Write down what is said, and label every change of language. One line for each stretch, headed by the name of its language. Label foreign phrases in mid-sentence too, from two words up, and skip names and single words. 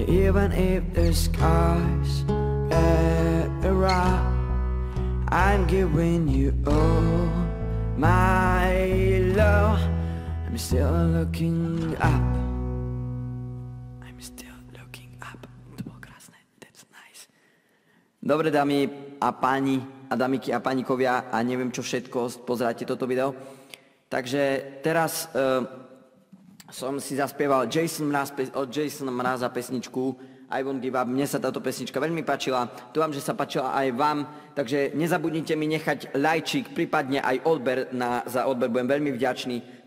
English: even if the skies get rough, I'm giving you all my love. I'm still looking up. I'm still looking up.
Slovak: To bolo krásne.
English: That's nice.
Slovak: Dobre, dámy a páni, a dámiky a pánikovia, a neviem čo všetko, pozerajte toto video. Takže teraz som si zaspieval od Jason Mraza pesničku I Won't Give Up. Mne sa táto pesnička veľmi páčila, dúfam, že sa páčila aj vám, takže nezabudnite mi nechať lajčík, prípadne aj odber, za odber budem veľmi vďačný.